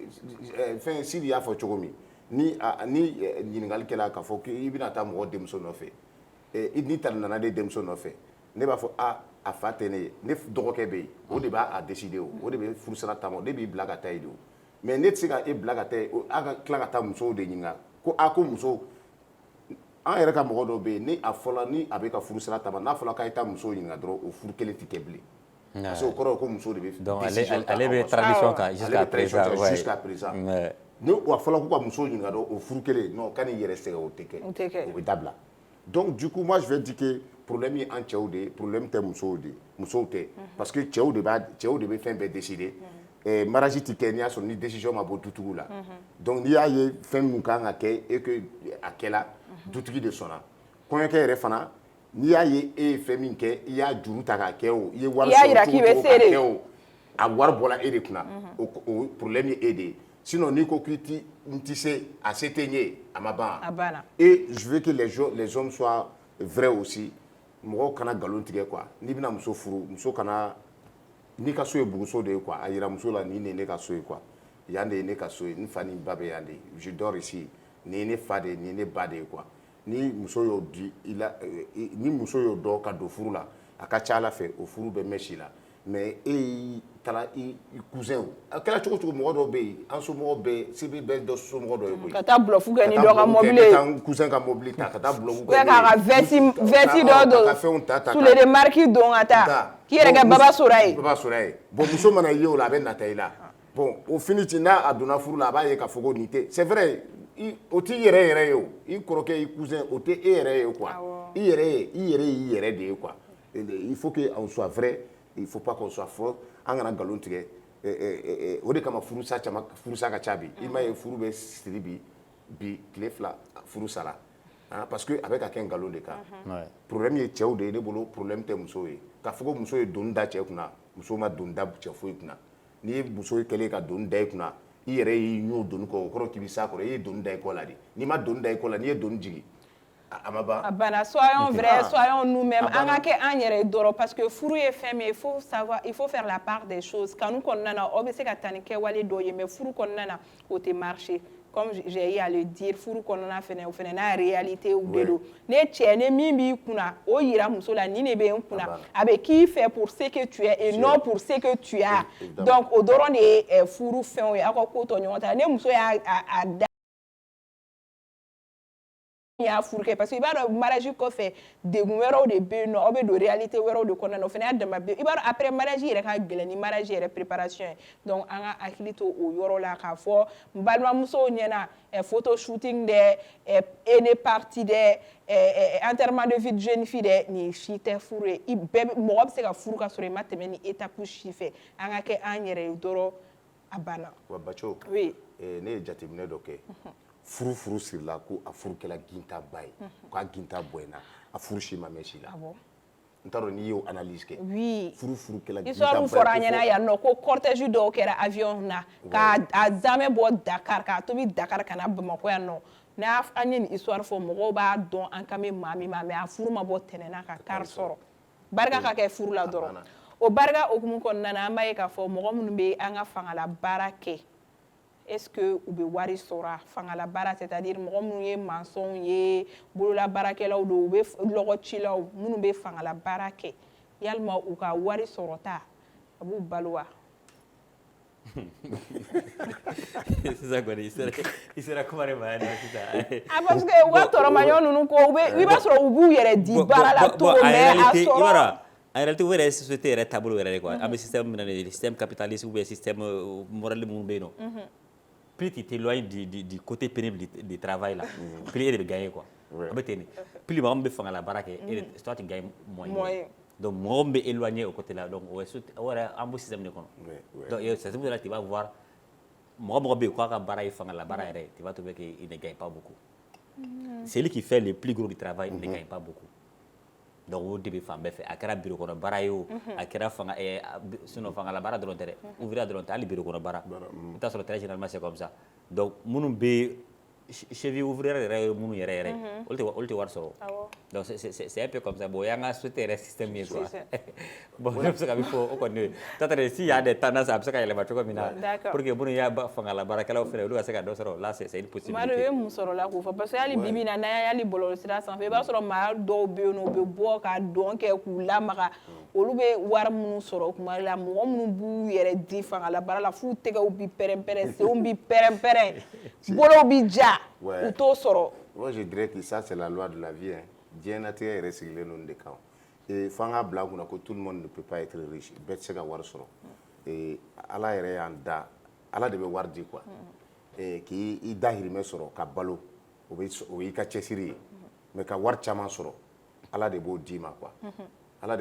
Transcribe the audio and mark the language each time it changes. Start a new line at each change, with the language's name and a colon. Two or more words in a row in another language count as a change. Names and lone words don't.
Bambara: fɛn Sidi y'a fɔ cogo min ni ɲininkali kɛla k'a fɔ k'i bɛna taa mɔgɔ denmuso nɔfɛ n'i ta nana de denmuso nɔfɛ ne b'a fɔ a fa tɛ ne ye ne dɔgɔkɛ bɛ yen o de b'a décider o de bɛ furusara taama o de b'i bila ka taa yen o mais ne tɛ se ka e bila ka taa yen a ka tila ka taa musow de ɲininka ko ko muso an yɛrɛ ka mɔgɔ dɔw bɛ yen ni a fɔla ni a bɛ ka furusara taama n'a fɔla k'a ye taa musow ɲininka dɔrɔn o furu kelen tɛ kɛ bilen
French: parce que
Bambara: o kɔrɔ ye ko muso de bɛ décision ta ale bɛ tradition kan
French: jusqu'à présent
Bambara: ni a fɔla ko ka musow ɲininka dɔrɔn o furu kelen non ka n'i yɛrɛ sɛgɛn o tɛ kɛ o bɛ dabila
French: donc du coup moi je vais dire que problème
Bambara: ye an cɛw de ye problème tɛ musow tɛ
French: parce que
Bambara: cɛw de bɛ fɛn bɛɛ
French: décider mariage
Bambara: tɛ kɛ n'i y'a sɔrɔ ni décision ma bɔ dutigiw la donc n'i y'a ye fɛn min kan ka kɛ
French: et que
Bambara: a kɛla dutigi de sɔnna kɔɲɔkɛ yɛrɛ fana n'i y'a ye e ye fɛn min kɛ i y'a juru ta k'a kɛ o i ye wari sɔrɔ cogo o cogo k'a kɛ o a wari bɔra e de kunna o problème ye e de ye sinon n'i ko k'i tɛ se a se tɛ n ye a ma ban
French: et je veux que les hommes soient vrais aussi
Bambara: mɔgɔw kana nkalon tigɛ quoi n'i bɛna muso furu muso kana n'i ka so ye buguso de ye quoi a yira muso la nin de ye ne ka so ye quoi yan de ye ne ka so ye n fa ni n ba bɛ yan de
French: je dors ici
Bambara: nin ye ne fa de ye nin ye ne ba de ye quoi ni muso y'o di i la ni muso y'o dɔn ka don furu la a ka ca Ala fɛ o furu bɛ mɛn si la mais e taara i cousin a kɛra cogo cogo mɔgɔ dɔw bɛ yen an somɔgɔw bɛɛ se bɛ dɔ somɔgɔ dɔ ye koyi ka taa bluff kɛ ni dɔ ka mobile ye ka taa cousin ka mobile ta ka taa bluff kɛ k'a ka vesti dɔ don ka fɛnw ta
French: souliers de marque
Bambara: don ka taa k'i yɛrɛ kɛ baba sora ye bon muso mana ye o la a bɛ nata i la bon o fini ci n'a a donna furu la a b'a ye k'a fɔ ko nin tɛ
French: c'est vrai
Bambara: o t'i yɛrɛ ye o i kɔrɔkɛ i cousin o tɛ e yɛrɛ ye quoi i yɛrɛ yɛrɛ de ye
French: quoi il faut que on soit vrai il faut pas qu'on soit faux
Bambara: an kana nkalon tigɛ o de kama furusa ka ca bi i m'a ye furu bɛ siri bi tile 2 furu sara
French: parce que
Bambara: a bɛ ka kɛ nkalon de kan problème ye cɛw de ye ne bolo problème tɛ musow ye k'a fɔ ko muso ye doni da cɛ kunna muso ma doni da cɛ foyi kunna n'i ye muso kɛlen ka doni da i kunna i yɛrɛ y'i ɲun doni kɔ o kɔrɔ k'i bɛ s'a kɔrɔ i ye doni da i kɔ la de n'i ma doni da i kɔ la n'i ye doni jigin a ma ban. A banna
French: soyons vrais soyons nous-mêmes
Bambara: an ka kɛ an yɛrɛ dɔrɔn
French: parce que
Bambara: furu ye fɛn min ye
French: il faut faire la part des choses
Bambara: kanu kɔnɔna na aw bɛ se ka taa ni kɛwale dɔw ye mais furu kɔnɔna na o tɛ
French: marcher comme j'ai eu à le dire
Bambara: furu kɔnɔna fɛnɛ o fɛnɛ n'a réalité de don ne cɛ ne min b'i kunna o yira muso la nin de bɛ n kunna a bɛ k'i fɛ
French: pour ce que tu es et non pour ce que tu as donc
Bambara: o dɔrɔn de ye furu fɛnw ye aw ka ko tɔ ɲɔgɔn ta ne muso y'a da y'a furu kɛ
French: parce que
Bambara: i b'a dɔn mariage kɔfɛ degun wɛrɛw de bɛ yen nɔ aw bɛ don réalité wɛrɛw de kɔnɔna na o fana y'a dama bɛ i b'a dɔn
French: après mariage
Bambara: yɛrɛ ka gɛlɛn ni mariage yɛrɛ préparation ye donc an ka hakili to o yɔrɔ la k'a fɔ n balimamusow ɲɛna
English: photo shooting
Bambara: dɛ ene party dɛ
French: enterrement de vie de jeune fille
Bambara: dɛ nin si tɛ furu ye i bɛɛ mɔgɔ bɛ se ka furu ka sɔrɔ i ma tɛmɛ ni étape si fɛ an ka kɛ an yɛrɛ ye dɔrɔn a banna wa bacho oui ne ye jateminɛ dɔ kɛ furu sirila ko a furu kɛla ginta ba ye k'a ginta boyena a furu si ma mɛn si la n t'a dɔn n'i y'o analyse kɛ oui furu kɛla ginta ba ye histoire fɔra an ɲɛna yan nɔ ko cortège dɔw kɛra avion na ka a zamɛ bɔ Dakar k'a tobi Dakar ka na Bamakɔ yan nɔ n'a an ye nin histoire fɔ mɔgɔw b'a dɔn an kan bɛ maa min ma mais a furu ma bɔ tɛnɛnna ka car sɔrɔ barika ka kɛ furu la dɔrɔn o barika hukumu kɔnɔna na an b'a ye k'a fɔ mɔgɔ minnu bɛ an ka fangala baara kɛ
French: est-ce que
Bambara: u bɛ wari sɔrɔ fangala baara
French: c'est-à-dire
Bambara: mɔgɔ minnu ye maçon ye bolola baarakɛlaw don u bɛ lɔgɔcilaw minnu bɛ fangala baara kɛ yalima u ka wari sɔrɔta a b'u balo wa sisan kɔni i sera kuma de ma yan nɔ sisan
French: parce que
Bambara: u ka tɔrɔmaɲɔ ninnu ko i b'a sɔrɔ u b'u yɛrɛ di baara la cogo mais a sɔrɔ
French: en réalité
Bambara: o yɛrɛ ye société yɛrɛ taabolo yɛrɛ de quoi an bɛ système min na nin ye
French: système capitaliste ou bien système moral
Bambara: minnu bɛ yen nɔ
French: plus tu t'éloignes du côté pénible du travail là plus
Bambara: e de bɛ
French: gagner quoi
Bambara: a bɛ ten de plus mɔgɔ min bɛ fangala baara kɛ
French: toi tu gagnes moins donc
Bambara: mɔgɔ min bɛ
French: éloigner au côté là donc
Bambara: o yɛrɛ an b'o
French: système
Bambara: de kɔnɔ
French: donc c'est pour ça que tu vas voir
Bambara: mɔgɔ bɛ yen k'a ka baara ye fangala baara yɛrɛ
French: tu vas trouver qu'il ne gagne pas beaucoup celui qui fait le plus gros du travail ne gagne pas beaucoup donc
Bambara: o de bɛ fan bɛɛ fɛ a kɛra bureau kɔnɔ baara ye o a kɛra sinon fangala baara dɔrɔn tɛ dɛ ouvrier dɔrɔn tɛ hali bureau kɔnɔ baara i t'a sɔrɔ
French: très généralement c'est comme ça donc
Bambara: minnu bɛ
French: cheville ouvrière
Bambara: yɛrɛ ye minnu yɛrɛ olu tɛ wari sɔrɔ
French: donc c'est un peu comme ça bon
Bambara: o y'an ka société yɛrɛ système ye quoi bon ne bɛ se ka min fɔ o kɔni ye
French: peut-être s'il y a des tendances
Bambara: a bɛ se ka yɛlɛma cogo min na
French: pour que
Bambara: minnu y'a fangala baarakɛlaw fɛnɛ olu ka se ka dɔ sɔrɔ
French: là c'est une possibilité.
Bambara: Madu ye mun sɔrɔ la k'o fɔ parce que hali bibi in na n'an y'a hali bɔlɔlɔsira sanfɛ i b'a sɔrɔ maa dɔw bɛ yen nɔ u bɛ bɔ ka dɔn kɛ k'u lamaga olu bɛ wari minnu sɔrɔ kuma la mɔgɔ minnu b'u yɛrɛ di fangala baara la f'u tɛgɛw bi pɛrɛn-pɛrɛn senw bi pɛrɛn-pɛrɛn bolow bi ja u t'o sɔrɔ.
French: Moi je dirais que ça c'est la loi de la vie hein.
Bambara: Diɲɛnatigɛ yɛrɛ sigilen don de kan f'an k'a bila kunna ko
French: tout le monde ne peut pas être riche
Bambara: bɛɛ tɛ se ka wari sɔrɔ ala yɛrɛ y'an da ala de bɛ wari di quoi k'i dahirimɛ sɔrɔ ka balo o y'i ka cɛsiri ye mais ka wari caman sɔrɔ ala de b'o d'i ma quoi ala de